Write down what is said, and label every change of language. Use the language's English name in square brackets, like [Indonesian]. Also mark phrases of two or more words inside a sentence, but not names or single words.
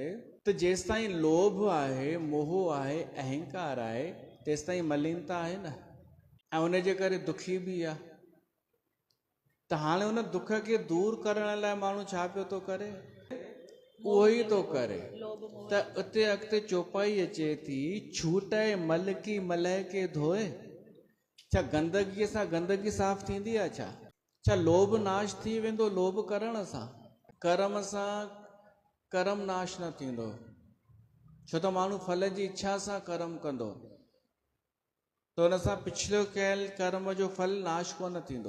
[Sindhi] त जेसि ताईं लोभ आहे, मोह आहे, अहंकार आहे, तेसि ताईं मलिनता आहे न, ऐं उन जे करे दुखी बि आहे। त हाणे उन दुख खे दूर करण लाइ माण्हू छा पियो थो करे? उहो ई थो करे। त उते अॻिते चौपाई अचे थी, [Hindi] छूटाए मल की मलह के धोए। [Sindhi] छा गंदगीअ सां गंदगी साफ़ थींदी आहे? छा लोभ नाश थी वेंदो लोभ करण सां? कर्म सां कर्म नाश न थींदो, छो त माण्हू फल जी इच्छा सां कर्म कंदो, त हुन सां पिछलो कयल कर्म जो फल नाश कोन थींदो।